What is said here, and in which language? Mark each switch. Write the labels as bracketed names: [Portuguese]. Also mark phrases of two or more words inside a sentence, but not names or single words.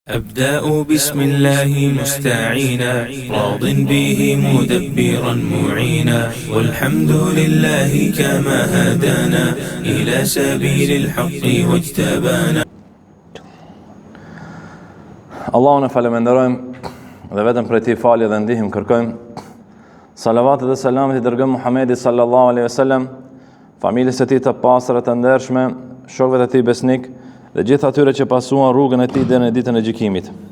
[Arabic] أبدأ بسم الله مستعينا راض به مدبرا معينا والحمد لله كما هدانا إلى سبيل الحق واجتبانا. [Albanian] Allahun e faleminderojmë dhe vetëm prej tij falje dhe ndihmë kërkojmë. Salavatet dhe selamet i dërgojmë Muhamedit [Arabic] صلى الله عليه وسلم, [Albanian] familjes së tij të pastër të ndershme, shokëve të tij besnik dhe gjithë atyre që pasuan rrugën e tij deri në ditën e gjykimit.